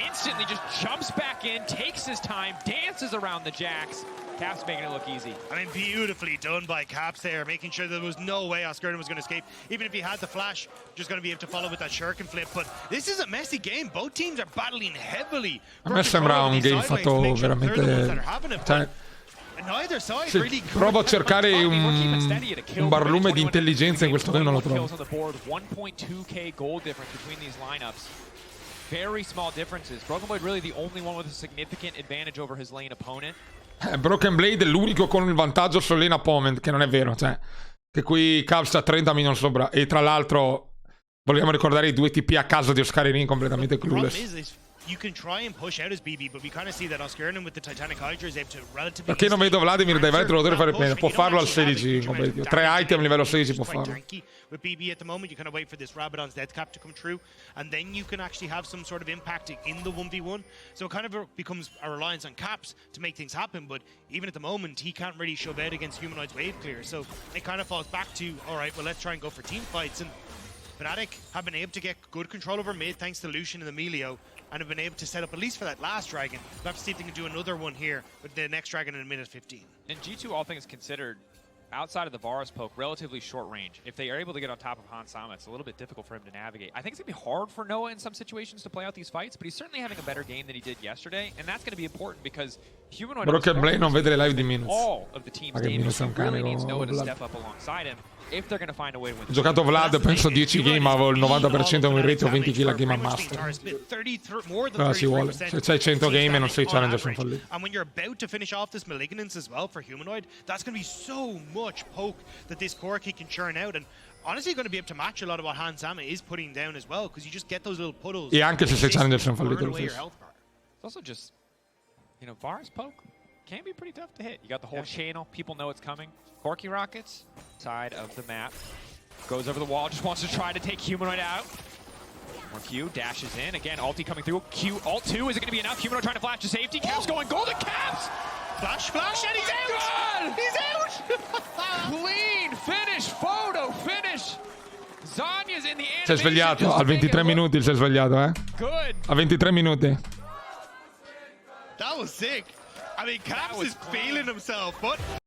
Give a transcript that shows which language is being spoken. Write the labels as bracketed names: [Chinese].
[English] Instantly just jumps back in, takes his time, dances around the jacks. Caps making it look easy. I mean, beautifully done by Caps there, making sure there was no way Oscar was going to escape. Even if he had the flash, just going to be able to follow with that shuriken flip. But this is a messy game. Both teams are battling heavily. [Italian] A me sembra un game fatto veramente... Sì, provo a cercare un barlume di intelligenza in questo game, non lo trovo. [English] 1.2k gold difference between these lineups. Very small differences. Broken Blade really the only one with a significant advantage over his lane opponent. [Italian] Broken Blade è l'unico con il vantaggio sul lane opponent, che non è vero, cioè che qui Cavs sta 30 minion sopra e tra l'altro vogliamo ricordare i 2 TP a caso di Oscarini completamente clueless. [English] You can try and push out his BB, but we kind of see that Oscarinen with the Titanic Hydra is able to relatively... [Italian] Perché non vedo Vladimir dai vari trovatori fare bene? Può farlo al 16 in competitivo. 3 item livello 16 può farlo. [English] With BB at the moment, you kind of wait for this Rabadon's death cap to come true, and then you can actually have some sort of impact in the 1v1. So it kind of becomes a reliance on Caps to make things happen, but even at the moment, he can't really shove out against Humanoid's wave clear. So it kind of falls back to, all right, well, let's try and go for team fights. And Fnatic have been able to get good control over mid thanks to Lucian and Emilio, and have been able to set up at least for that last dragon. We'll have to see if they can do another one here with the next dragon in a minute 15. And G2, all things considered, outside of the Varus poke, relatively short range. If they are able to get on top of Han Sama, it's a little bit difficult for him to navigate. I think it's going to be hard for Noah in some situations to play out these fights, but he's certainly having a better game than he did yesterday, and that's going to be important because Humanoid [Italian] Broken Blade non vede le live di Minus. [English] All of the team's damage really needs Noah to step up alongside him if they're going to find a way to win. [Italian] Ho giocato Vlad, penso 10 game, avevo il 90% win rate o 20 kill a game a master. Però ci vuole. Se c'hai 100 game e non sei challenger sono falliti. [English] And when you're about to finish off this Malignance as well for Humanoid, that's going to be so much poke that this Corki can churn out, and honestly going to be able to match a lot of what Han Sama is putting down as well, because you just get those little puddles. [Italian] E anche se sei challenger sono falliti lo stesso. [English] It's also just, you know, Varus poke can be pretty tough to hit. You got the whole channel, people know it's coming. Corki rockets, side of the map. Goes over the wall, just wants to try to take Humanoid out. More Q, dashes in. Again, ulti coming through. Q, ult 2, is it going to be enough? Humanoid trying to flash to safety. Caps going golden Caps! Flash, and he's out! He's out! Clean finish, photo finish. Zanya's in the animation. [Italian] Si è svegliato, al 23 minuti si è svegliato, eh? [English] Good. [Italian] A 23 minuti. [English] That was sick. I mean, Caps is feeling himself, but...